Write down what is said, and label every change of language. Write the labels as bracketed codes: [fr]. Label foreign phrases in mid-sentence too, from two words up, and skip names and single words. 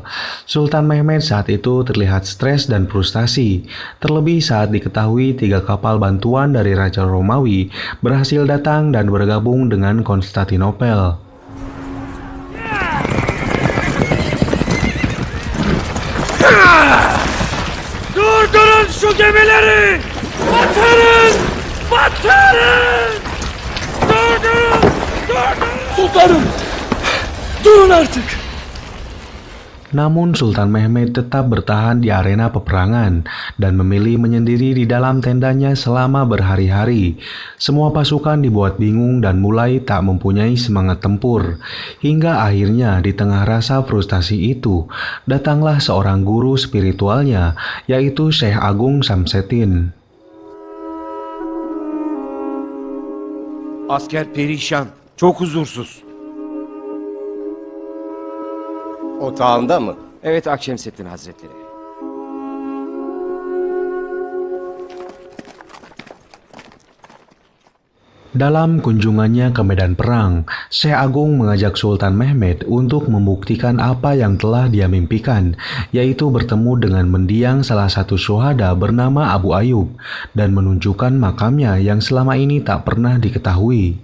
[id] Sultan Mehmed saat itu terlihat stres dan frustasi, terlebih saat diketahui 3 kapal bantuan dari Raja Romawi berhasil datang dan bergabung dengan Konstantinopel. [tr] Durdurun şu gemileri! Batırın! Batırın! Durdurun! Durdurun! Sultanım! Durun artık! [id] Namun Sultan Mehmed tetap bertahan di arena peperangan dan memilih menyendiri di dalam tendanya selama berhari-hari. Semua pasukan dibuat bingung dan mulai tak mempunyai semangat tempur. Hingga akhirnya di tengah rasa frustasi itu, datanglah seorang guru spiritualnya, yaitu Syekh Agung Samseddin. [tr] Asker perişan, çok huzursuz. Otağında mı? Evet Akşemseddin Hazretleri. [id] Dalam kunjungannya ke medan perang, Syekh Agung mengajak Sultan Mehmed untuk membuktikan apa yang telah dia mimpikan, yaitu bertemu dengan mendiang salah satu syuhada bernama Abu Ayyub dan menunjukkan makamnya yang selama ini tak pernah diketahui.